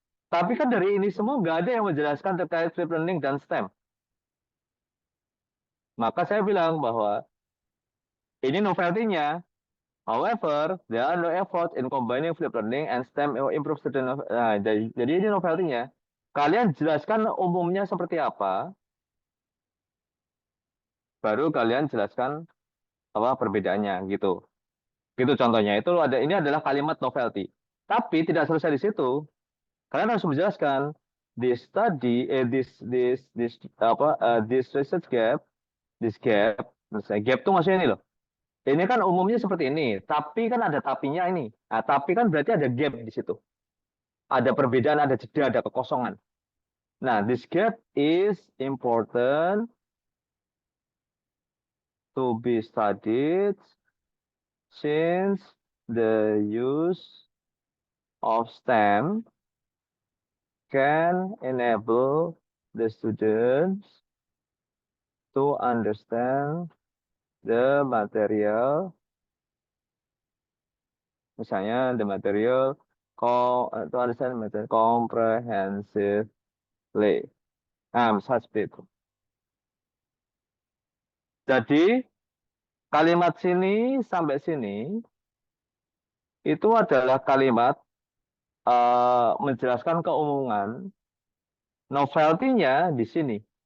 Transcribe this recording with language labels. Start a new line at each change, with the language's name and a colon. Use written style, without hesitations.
Indonesian: Tapi kan dari ini semua nggak ada yang menjelaskan terkait flip learning dan STEM. Maka saya bilang bahwa ini novelty-nya.
English: However, there are no effort in combining flip learning and STEM or improve student.
Indonesian: Nah, jadi ini novelty-nya. Kalian jelaskan umumnya seperti apa, baru kalian jelaskan apa perbedaannya gitu. Gitu contohnya. Itu ada ini adalah kalimat novelty. Tapi tidak selesai di situ. Kalian harus menjelaskan
English: this study this research gap,
Indonesian: gap itu maksudnya ini loh. Ini kan umumnya seperti ini, tapi kan ada tapinya ini. Nah, tapi kan berarti ada gap di situ. Ada perbedaan, ada jeda, ada kekosongan.
English: Nah, this gap is important to be studied since the use of STEM can enable the students to understand the material, misalnya the material to understand material comprehensively.
Indonesian: Nah, seperti itu. Jadi kalimat sini sampai sini itu adalah kalimat menjelaskan keumuman. Novelty-nya di sini.